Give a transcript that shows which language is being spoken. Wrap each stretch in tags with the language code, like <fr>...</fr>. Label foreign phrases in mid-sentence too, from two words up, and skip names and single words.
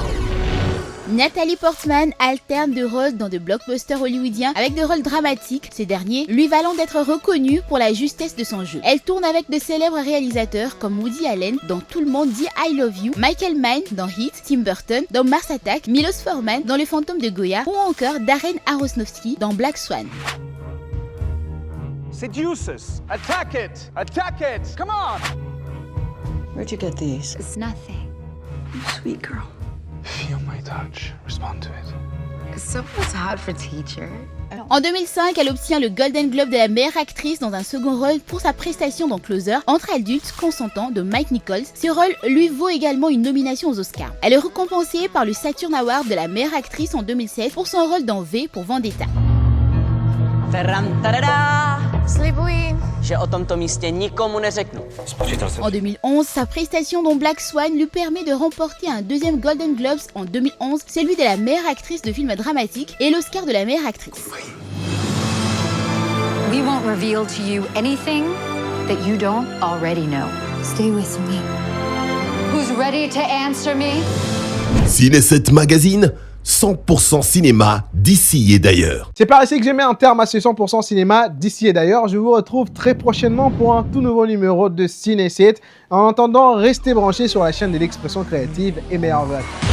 <fr>Nathalie Portman alterne de rôles dans de blockbusters hollywoodiens avec de rôles dramatiques, ces derniers lui valant d'être reconnue pour la justesse de son jeu. Elle tourne avec de célèbres réalisateurs comme Woody Allen dans Tout le monde dit I Love You, Michael Mann dans Heat, Tim Burton dans Mars Attack, Milos Forman dans Le Fantôme de Goya ou encore Darren Aronofsky dans Black Swan.</fr> <en>Seducers, attack it! Attack it! Come on! Where'd you get these? It's nothing. You sweet girl. Feel my touch. Respond to it. Someone's hot for teacher.</en> <fr>En 2005, elle obtient le Golden Globe de la meilleure actrice dans un second rôle pour sa prestation dans Closer, entre adultes consentants de Mike Nichols. Ce rôle lui vaut également une nomination aux Oscars. Elle est récompensée par le Saturn Award de la meilleure actrice en 2016 pour son rôle dans V pour Vendetta.</fr> <cs>Slibuji, že o tomto místě nikomu neřeknu.</cs> <fr>En 2011, sa prestation dans Black Swan lui permet de remporter un deuxième Golden Globes en 2011, celui de la meilleure actrice de film dramatique et l'Oscar de la meilleure actrice.</fr> <en>We won't reveal to you anything that you don't already know. Stay with me. Who's ready to answer me?</en> <fr>Ciné7 Magazine, 100% cinéma d'ici et d'ailleurs. C'est par ici que je mets un terme à ce 100% cinéma d'ici et d'ailleurs. Je vous retrouve très prochainement pour un tout nouveau numéro de Ciné7. En attendant, restez branchés sur la chaîne de l'expression créative et meilleurs vœux.</fr>